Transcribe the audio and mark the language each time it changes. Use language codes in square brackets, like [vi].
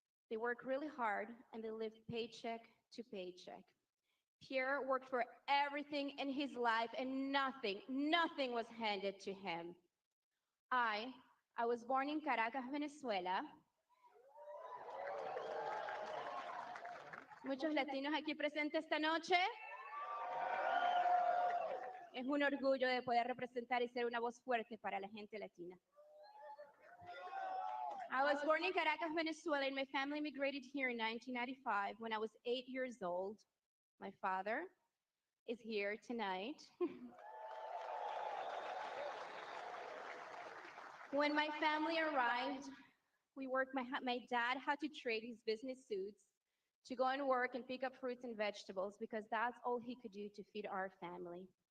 [en] They worked really hard and they lived paycheck to paycheck. Pierre worked for everything in his life and nothing was handed to him. I, I was born in Caracas, Venezuela. [es] Muchos latinos aquí presentes esta noche. Es un orgullo de poder representar y ser una voz fuerte para la gente latina. [en] I was born in Caracas, Venezuela, and my family immigrated here in 1995 when I was 8 years old. My father is here tonight. When my family arrived, my dad had to trade his business suits to go and work and pick up fruits and vegetables because that's all he could do to feed our family.